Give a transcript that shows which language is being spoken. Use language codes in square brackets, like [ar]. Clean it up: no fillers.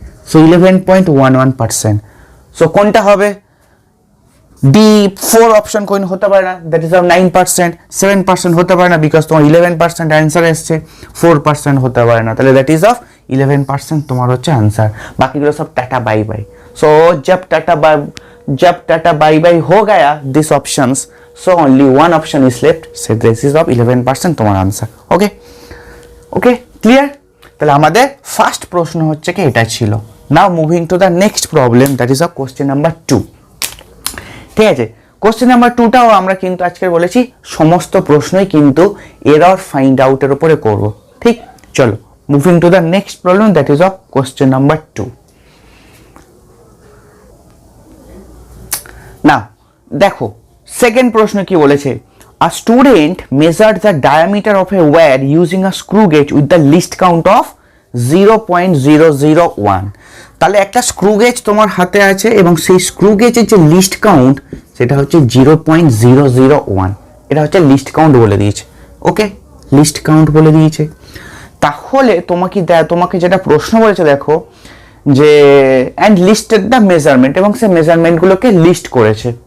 [bn] So 11.11%। So কোনটা হবে, D 4 option কোন হতে পারে না, [en] that is of 9%, [bn] 7% হতে পারে না, বিকজ তোমার 11% অ্যান্সার এসছে, 4% হতে পারে না, তাহলে [en] that is of 11% [bn] তোমার হচ্ছে অ্যান্সার। বাকিগুলো সব টাটা বাই বাই। [en] So जब tata bye bye हो गया this options, so only one option is left, so this is of 11% তোমার answer. Okay okay clear. [bn] তাহলে আমাদের ফার্স্ট প্রশ্ন হচ্ছে কি এটা ছিল। [en] Now moving to the next problem, that is of question number 2। [bn] ঠিক আছে, কোশ্চেন নাম্বার 2টাও আমরা কিন্তু আজকে বলেছি সমস্ত প্রশ্নই কিন্তু এরর ফাইন্ড আউটের উপরে করব। ঠিক, চলো [en] Moving to the next problem, that is of question number 2। [bn] না দেখো সেকেন্ড প্রশ্ন কি বলেছে, [en] a student measured the diameter of a wire using a screw gauge with the least count of 0.001। [bn] তাহলে একটা স্ক্রু গেজ তোমার হাতে আছে এবং সেই স্ক্রু গেজের যে লিস্ট কাউন্ট সেটা হচ্ছে 0.001, এটা হচ্ছে লিস্ট কাউন্ট বলে দিয়েছে। ওকে, লিস্ট কাউন্ট বলে দিয়েছে। তাহলে তোমাকে যেটা প্রশ্ন বলেছে দেখো যে [en] and listed the measurement, [bn] এবং সে মেজারমেন্টগুলোকে লিস্ট করেছে।